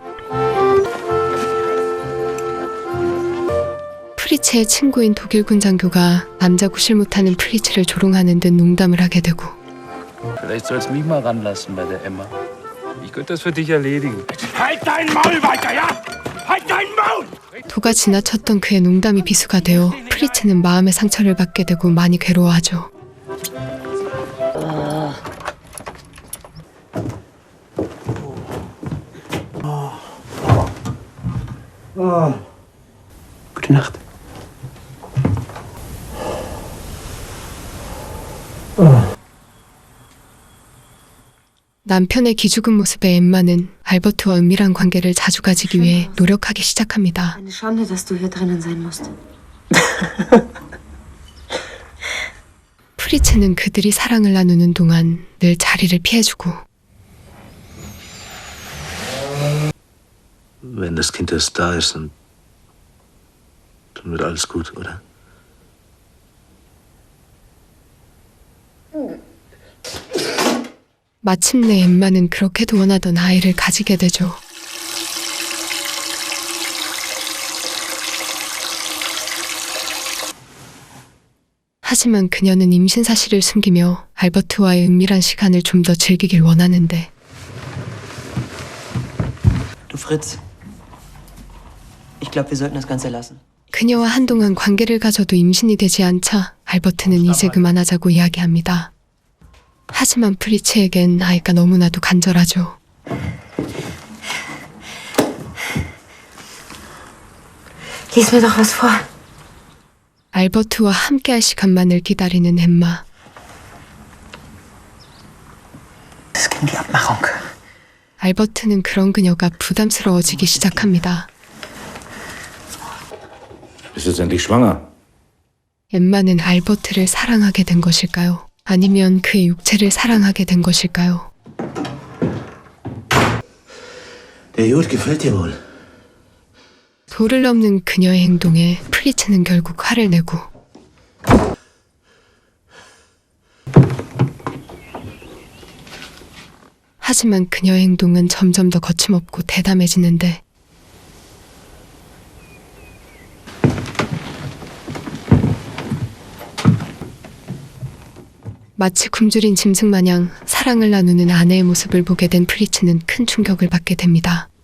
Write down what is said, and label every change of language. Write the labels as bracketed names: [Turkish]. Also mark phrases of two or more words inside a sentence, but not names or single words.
[Korean] 프리츠의 친구인 독일군 장교가 남자 구실 못하는 프리츠를 조롱하는 듯 농담을 하게 되고 [German] Vielleicht sollst du mich mal ranlassen bei der Emma. Ich könnte das für dich erledigen. Halt dein Maul weiter, ja? Halt dein Maul! [Korean] 도가 지나쳤던 그의 농담이 비수가 되어 프리츠는 마음의 상처를 받게 되고 많이 괴로워하죠. [German] Gute Nacht. [Korean] 남편의 기죽은 모습에 엠마는 알버트와 은밀한 관계를 자주 가지기 위해 노력하기 시작합니다. [German] Eine Schande, dass du hier drinnen sein musst. [Korean] 프리츠는 그들이 사랑을 나누는 동안 늘 자리를 피해주고 [German] Wenn das Kind erst da ist, dann wird alles gut, oder? [Korean] 마침내 엠마는 그렇게도 원하던 아이를 가지게 되죠. 하지만 그녀는 임신 사실을 숨기며 알버트와의 은밀한 시간을 좀 더 즐기길 원하는데 [German] Du Fritz. Ich glaube, wir sollten das Ganze lassen. [Korean] 그녀와 한동안 관계를 가져도 임신이 되지 않자 알버트는 이제 그만하자고 이야기합니다. 하지만 프리츠에겐 아이가 너무나도 간절하죠. [German] Lies mir doch was vor. [Korean] 알버트와 함께할 시간만을 기다리는 엠마. [German] Das ging die Abmachung. [Korean] 알버트는 그런 그녀가 부담스러워지기 시작합니다. [German] Bist du jetzt endlich schwanger? [Korean] 엠마는 알버트를 사랑하게 된 것일까요? 아니면 그의 육체를 사랑하게 된 것일까요? [German] Der Jod gefällt dir wohl. [Korean] 도를 넘는 그녀의 행동에 프리츠는 결국 화를 내고 하지만 그녀의 행동은 점점 더 거침없고 대담해지는데 마치 굶주린 짐승 마냥 사랑을 나누는 아내의 모습을 보게 된 프리츠는 큰 충격을 받게 됩니다.